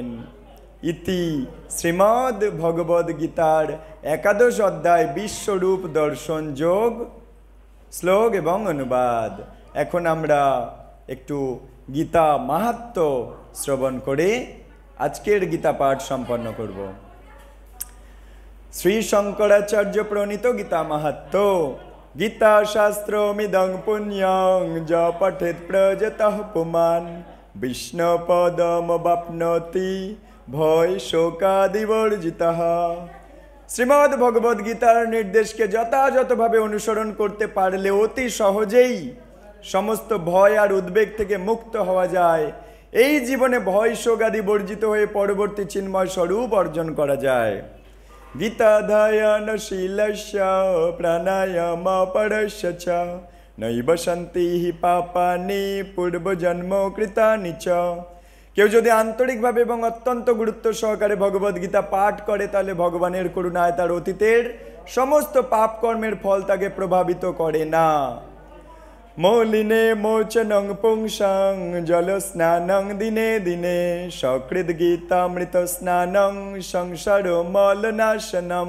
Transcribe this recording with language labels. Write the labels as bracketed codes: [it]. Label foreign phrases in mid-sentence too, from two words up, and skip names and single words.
[bn] ইতি শ্রীমদ্ ভগবদ্ গীতার 11 অধ্যায় বিশ্বরূপ দর্শন যোগ শ্লোক এবং অনুবাদ। এখন আমরা একটু গীতা মাহাত্ম্য শ্রবণ করে আজকের গীতা পাঠ সম্পন্ন করব। শ্রী শঙ্করাচার্য প্রণীত গীতা মাহাত্ম্য। [sa] গীতা শাস্ত্রমিদং পুণ্যং য পঠেৎ প্রযতঃ পুমাन् বিষ্ণুপদমবাপ্নোতি ভয় শোকাদিবর্জিতঃ। [bn] শ্রীমদ্ ভগবদ্ গীতার নির্দেশকে যথাযথভাবে অনুসরণ করতে পারলে অতি সহজেই সমস্ত ভয় আর উদ্বেগ থেকে মুক্ত হওয়া যায়। এই জীবনে ভয় শোকাদি বর্জিত হয়ে পরবর্তী চিন্ময় স্বরূপ অর্জন করা যায়। [sa] গীতাধ্যায়নশীলস্য প্রাণায়াম পরস্য চ নৈব সন্তি হি পাপানি পূর্বজন্ম কৃতানি চ। [bn] কেউ যদি আন্তরিকভাবে এবং অত্যন্ত গুরুত্ব সহকারে ভগবদ্গীতা পাঠ করে তাহলে ভগবানের করুণায় তার অতীতের সমস্ত পাপ কর্মের ফল তাকে প্রভাবিত করে না। [sa] মৌলিনে মোচনং পুংসাং জল স্নানং দিনে দিনে সকৃদ গীতামৃত স্নানং সংসার মলনাশনম।